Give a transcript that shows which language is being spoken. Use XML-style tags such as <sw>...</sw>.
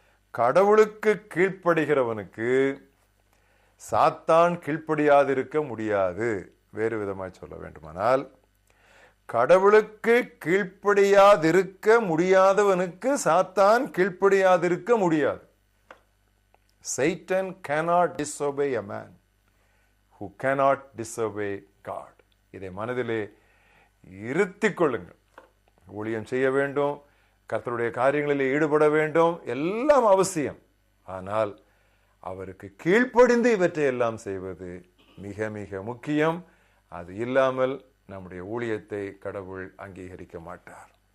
<ta>கடவுளுக்கு கீழ்ப்படுகிறவனுக்கு சாத்தான் கீழ்ப்படியாதிருக்க முடியாது. வேறு விதமாய் சொல்ல வேண்டுமானால், கடவுளுக்கு கீழ்ப்படியாதிருக்க முடியாதவனுக்கு சாத்தான் கீழ்ப்படியாதிருக்க முடியாது.</ta> <en>Satan cannot disobey a man who cannot disobey God.</en> <ta>இதை மனதிலே இருத்திக் கொள்ளுங்கள். ஊழியம் செய்ய வேண்டும், கர்த்தருடைய காரியங்களிலே ஈடுபட வேண்டும், எல்லாம் அவசியம். ஆனால் அவருக்கு கீழ்ப்படிந்து இவற்றை எல்லாம் செய்வது மிக மிக முக்கியம். அது இல்லாமல் நம்முடைய ஊழியத்தை கடவுள் அங்கீகரிக்க மாட்டார்.</ta>